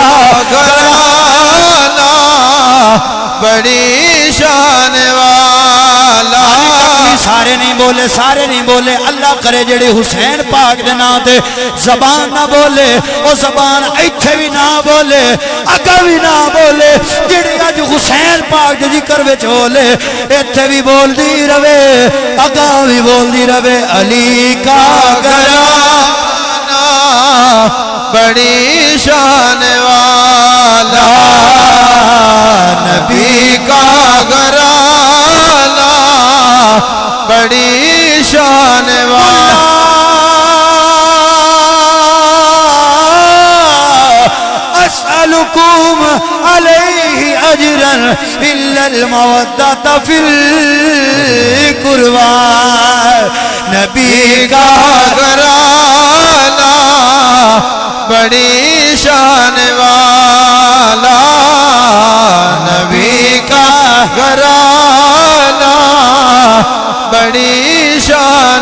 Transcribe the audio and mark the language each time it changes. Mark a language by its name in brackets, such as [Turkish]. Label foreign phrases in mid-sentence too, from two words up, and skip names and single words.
[Urdu] گھرانہ بڑی شان والا [Punjabi] سارے نہیں بولے، سارے نہیں بولے۔ اللہ کرے جڑے حسین پاک دے نام تے زبان نہ بولے، او زبان ایتھے بھی نہ بولے، اگا بھی نہ بولے، جڑی اج حسین پاک دے ذکر وچ بولے ایتھے بھی بول دی رہے، اگا بھی بول دی رہے۔ [Urdu] علی کا گھرانہ بڑی شان والا نبی کا گھرانہ بڑی شان والا [Arabic] اسألكم عليه اجرا الا المودة في القربى [Urdu] نبی کا گھرانہ بڑی شان والا نبی کا گھرانہ بڑی شان